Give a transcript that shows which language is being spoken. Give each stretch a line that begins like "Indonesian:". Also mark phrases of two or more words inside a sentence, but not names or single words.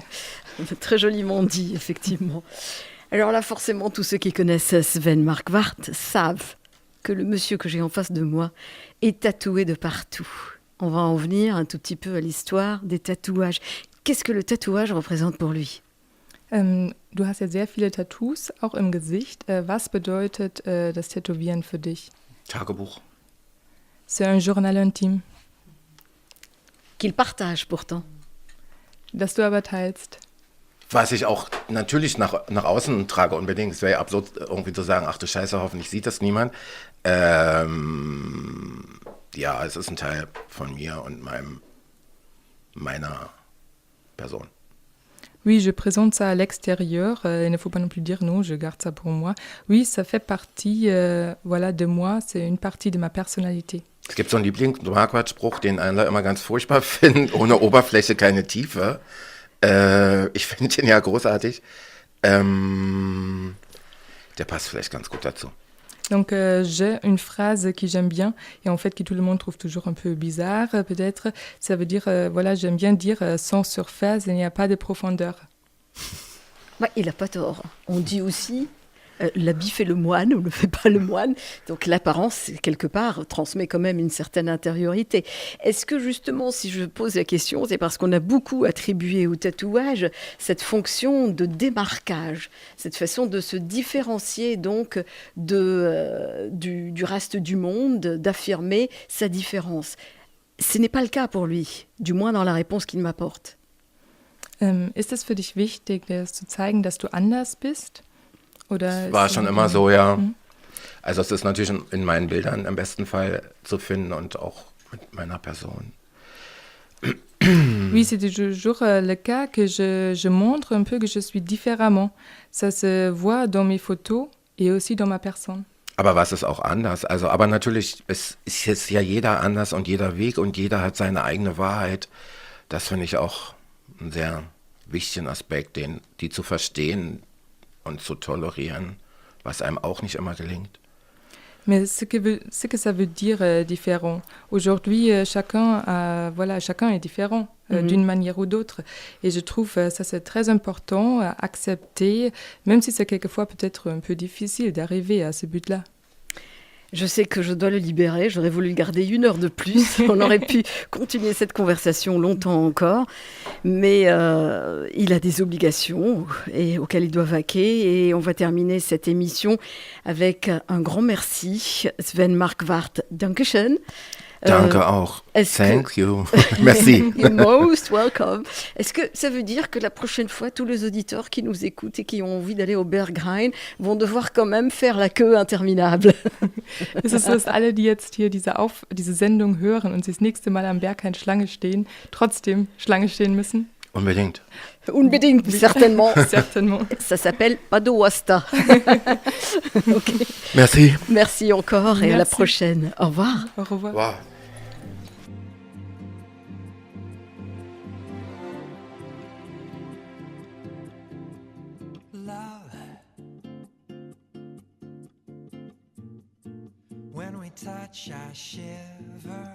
French: Très joliment dit, effectivement. Alors là, forcément, tous ceux qui connaissent Sven Marquardt savent que le monsieur que j'ai en face de moi est tatoué de partout. On va en venir un tout petit peu à l'histoire des tatouages. Qu'est-ce que le tatouage représente pour lui ?
German: Du hast ja sehr viele Tattoos, auch im Gesicht. Was bedeutet das Tätowieren für dich? Tagebuch.
French: C'est un journal intime. Qu'il partage pourtant.
German: Das du aber teilst. Was ich auch natürlich nach außen trage unbedingt. Es wäre ja absurd, irgendwie zu sagen, ach du Scheiße, hoffentlich sieht das niemand. Ja, es ist ein Teil von mir und meiner Person.
French: Oui, je présente ça à l'extérieur. Il ne faut pas non plus dire non, je garde ça pour moi. Oui, ça fait partie de moi, c'est une partie de ma personnalité.
German: Es gibt so einen Lieblings-Marquardt-Spruch, den alle immer ganz furchtbar finden, ohne Oberfläche keine Tiefe. Ich finde den ja großartig. Der passt vielleicht ganz gut dazu.
French: Donc j'ai une phrase que j'aime bien et en fait que tout le monde trouve toujours un peu bizarre peut-être. Ça veut dire, j'aime bien dire sans surface, il n'y a pas de profondeur. Bah, il n'a pas tort. On dit aussi l'habit fait le moine ou ne fait pas le moine. Donc l'apparence, quelque part, transmet quand même une certaine intériorité. Est-ce que justement, si je pose la question, c'est parce qu'on a beaucoup attribué au tatouage cette fonction de démarquage, cette façon de se différencier donc du reste du monde, d'affirmer sa différence. Ce n'est pas le cas pour lui, du moins dans la réponse qu'il m'apporte.
German: Ist es für dich wichtig, zu zeigen, dass du anders bist? Oder war schon immer so, ja. Also es ist natürlich in meinen Bildern im besten Fall zu finden und auch mit meiner Person.
French: Oui, c'est toujours le cas que je montre un peu que je suis différemment. Ça se voit dans mes photos et aussi dans ma personne.
German: Aber was ist auch anders? Also, aber natürlich ist ja jeder anders und jeder Weg und jeder hat seine eigene Wahrheit. Das finde ich auch einen sehr wichtigen Aspekt, die zu verstehen und zu tolerieren, was einem auch nicht immer gelingt.
French: Mais ce que ça veut dire différent. Aujourd'hui, chacun est différent d'une manière ou d'autre. Et je trouve ça c'est très important à accepter, même si c'est quelquefois peut-être un peu difficile d'arriver à ce but-là. Je sais que je dois le libérer, j'aurais voulu le garder 1 heure de plus, on aurait pu continuer cette conversation longtemps encore, mais il a des obligations auxquelles il doit vaquer et on va terminer cette émission avec un grand merci.
German: Sven Marquardt, Dankeschön. Danke auch.
English: Thank you. Merci. You're most welcome.
French: Est-ce que ça veut dire que la prochaine fois, tous les auditeurs qui nous écoutent et qui ont envie d'aller au Berghain vont devoir quand même faire la queue interminable?
German: Ist es so, dass alle, die jetzt hier diese Sendung hören und sie das nächste Mal am Berghain Schlange stehen, trotzdem Schlange stehen müssen? Unbedingt. Unbedingt,
French: certainement. Certainement. Ça s'appelle Padowasta. Okay. Merci. Merci encore et Merci. à la prochaine. Au revoir. Au revoir. Wow.
English: When we touch, I shiver.